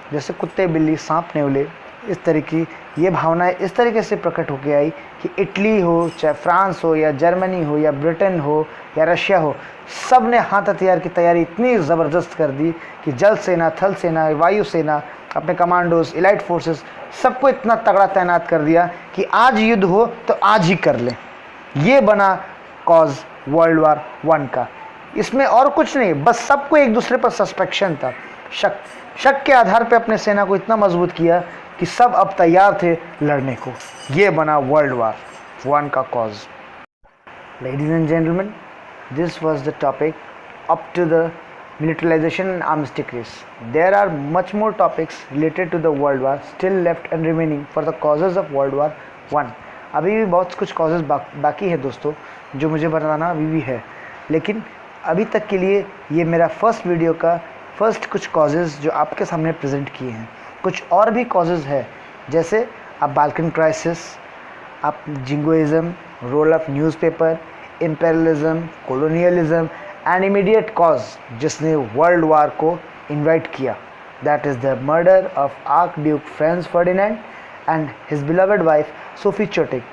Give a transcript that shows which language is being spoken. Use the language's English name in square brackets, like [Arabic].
[Hindi] जैसे कुत्ते बिल्ली सांप नेवले, इस तरह की ये भावनाएं इस तरीके से प्रकट होकर आई कि इटली हो, चाहे फ्रांस हो, या जर्मनी हो, या ब्रिटेन हो, या रशिया हो, सब ने हाथ हथियार की तैयारी इतनी ज़बरदस्त कर दी कि जल सेना, थल सेना, वायु सेना, अपने कमांडोज, इलाइट फोर्सेस, सबको इतना तगड़ा तैनात कर दिया कि आज युद्ध हो तो आज ही कर लें। ये बना कॉज वर्ल्ड वार 1 का। इसमें और कुछ नहीं, बस सबको एक दूसरे पर सस्पेक्शन था, शक के आधार पे अपने सेना को इतना मजबूत किया कि सब अब तैयार थे लड़ने को। ये बना वर्ल्ड वार 1 का cause. [English] Ladies and gentlemen, this was the topic up to the militarization and armistic race. There are much more topics related to the world war still left and remaining for the causes of World War 1. [Hindi] अभी भी बहुत कुछ causes बाकी है दोस्तों, जो मुझे बताना अभी भी है, लेकिन अभी तक के लिए ये मेरा फर्स्ट वीडियो का फर्स्ट कुछ causes जो आपके सामने प्रेजेंट किए हैं। कुछ और भी causes है, जैसे आप बाल्कन क्राइसिस, आप jingoism, role of newspaper, imperialism, colonialism and immediate cause जिसने वर्ल्ड वार को इन्वाइट किया, [English] That is the murder of archduke Franz Ferdinand and his beloved wife Sophie Chotek.